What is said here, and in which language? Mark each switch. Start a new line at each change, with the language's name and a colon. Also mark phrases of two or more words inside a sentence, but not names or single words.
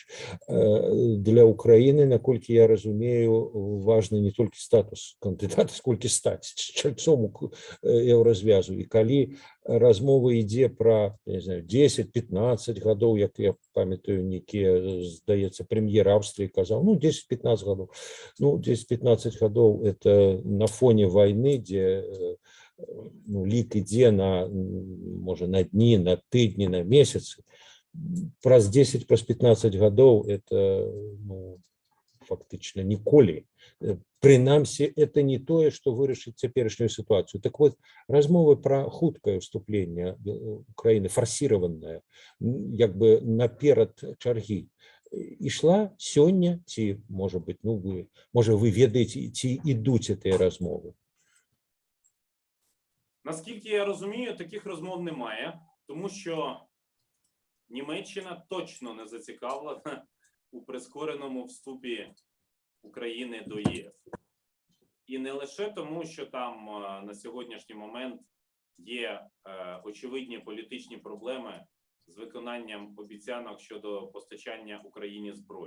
Belarusian: Для Украіны, наколькі я разумею, важны не толькі статус кандыдата, сколькі стаць чальцом еўразвязу. І калі размова ідзе пра 10-15 гадоў, як я памятаю, нейкі, здаецца, прэм'ер Австрыі казаў, ну 10-15 гадоў. Ну 10-15 гадоў
Russian: это на фоне войны,
Belarusian: где ну, лік ідзе на, можа, на дні, на тыдні, на месяцы. Праз 10, праз 15 гадоў это ну, фактычна ніколі. Прынамсі, это не тое, што вырашыць цяперашнюю сітуацыю. Так вот, размовы пра хуткае ўступленне Украіны, фарсіраванае, як бы наперад чаргі, ішла сёння, ці, можа быць, ну, можа, вы ведаеце, ці ідуць гэтыя размовы?
Ukrainian: Наскільки я розумію, таких розмов немає, тому що Німеччина точно не зацікавлена у прискореному вступі України до ЄС. І не лише тому, що там на сьогоднішній момент є очевидні політичні проблеми з виконанням обіцянок щодо постачання Україні зброї.